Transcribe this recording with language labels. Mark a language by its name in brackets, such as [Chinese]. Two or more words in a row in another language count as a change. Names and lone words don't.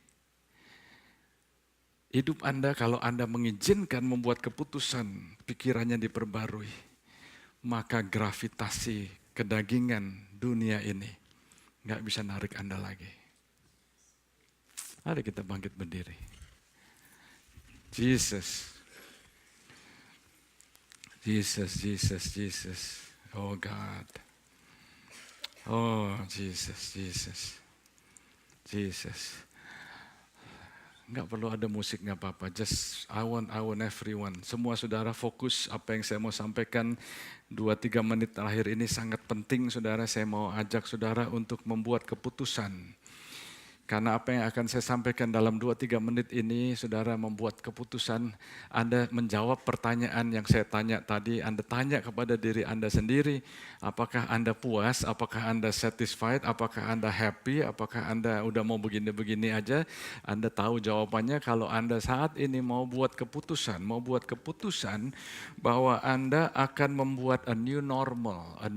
[Indonesian] Hidup Anda kalau Anda mengizinkan membuat keputusan, pikirannya diperbarui, maka gravitasi kedagingan dunia ini nggak bisa narik Anda lagi. Mari kita bangkit berdiri. [English] Jesus. Jesus, Jesus, Jesus. Oh God. Oh Jesus, Jesus. Jesus. [Indonesian] Enggak perlu ada musik, enggak apa-apa. [English] Just I want everyone. [Indonesian] Semua saudara fokus apa yang saya mau sampaikan. 2-3 menit terakhir ini sangat penting saudara. Saya mau ajak saudara untuk membuat keputusan. Karena apa yang akan saya sampaikan dalam 2-3 menit ini, saudara membuat keputusan, Anda menjawab pertanyaan yang saya tanya tadi, Anda tanya kepada diri Anda sendiri, apakah Anda puas, apakah Anda satisfied, apakah Anda happy, apakah Anda udah mau begini-begini aja, Anda tahu jawabannya kalau Anda saat ini mau buat keputusan bahwa Anda akan membuat [English] a new normal.